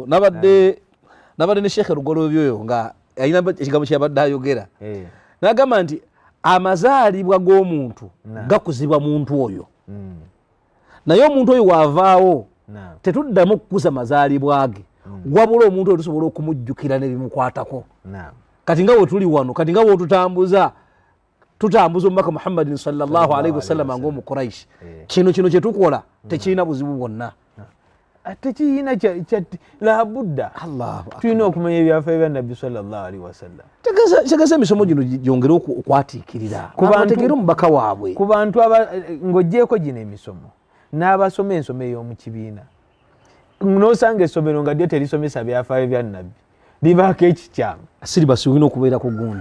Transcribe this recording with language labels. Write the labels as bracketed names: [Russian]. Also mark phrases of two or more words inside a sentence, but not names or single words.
[Ganda] nabadde ne Sheikh Rugoloobi oyo nga alina ekigambo kyabadde ayogera n'agamba nti amazaalibwa g'omuntu gakuzibwa muntu oyo naye omuntu oyo waavaawo tetuddamu okukuza mazaalibwa ge wabula omuntu oyo tusobola okumujjukira nebimukwatako kati nga we tuli wano kati nga wetutambuza omubaka Muhammadin [Arabic] صلى الله عليه وسلم [Ganda] ng'omukuraishi kino kyetukola tekirina buzibu bwonna tekiyina labudda tulina okumanya ebyafaayo bya nabbi [Arabic] صلى الله عليه وسلم [Ganda] tegeza emisomo gino gyongere okwatiikirira bategeere omubaka waabwe ku bantu ng'oggyeko gino emisomo n'abasoma ensoma ey'omu kibiina n'osanga essomero nga lyo terisomesa byafaayo bya nabbi libaako ekikyamu siribasi olina okubeerako gundi